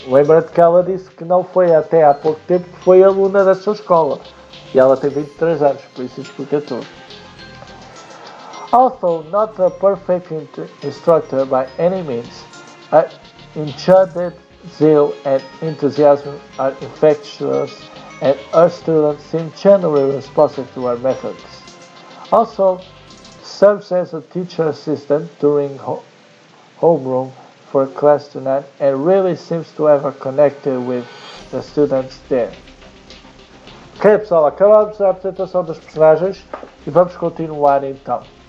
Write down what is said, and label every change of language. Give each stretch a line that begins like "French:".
Portuguese: Lembra-te que ela disse que não foi até há pouco tempo que foi aluna da sua escola. E ela tem 23 anos, por isso explica tudo.
English: Although not a perfect instructor by any means, her enchanted zeal and enthusiasm are infectious, and her students seem genuinely responsive to her methods. Also, serves as a teacher assistant during homeroom for class tonight and really seems to have connected with the students there.
Portuguese: Ok, pessoal, acabamos a apresentação dos personagens e vamos continuar então.